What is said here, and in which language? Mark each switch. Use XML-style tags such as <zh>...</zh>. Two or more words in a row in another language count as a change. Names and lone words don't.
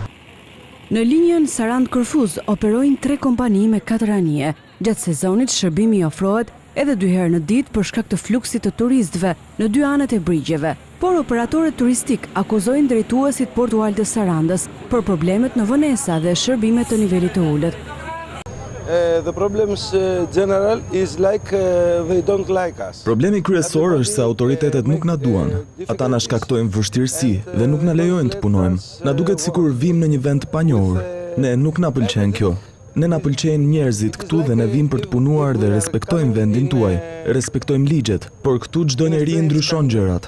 <sq>Në linjën Sarandë-Korfuz operojnë 3 kompani me 4 anije. Gjatë sezonit shërbimi ofrohet edhe 2 herë në ditë për shkak të fluksit të turistëve në 2 anët e brigjeve. Por operatorët turistik akuzojnë drejtuesit portual të Sarandës për problemet në vonesa dhe shërbimet të nivelit të ulët.</sq> <en>The problems general is like they don't like us.</en> <sq>Problemi kryesor është se autoritetet nuk na duan. Ata na shkaktojnë vështirësi dhe nuk na lejojnë të punojmë. Na duket sikur vim në një vend pa njohur. Ne nuk na pëlqen kjo. Ne na pëlqejnë njerëzit këtu dhe ne vim për të punuar dhe respektojmë vendin tuaj. Respektojmë ligjet, por këtu çdo njeri ndryshon gjërat.</sq>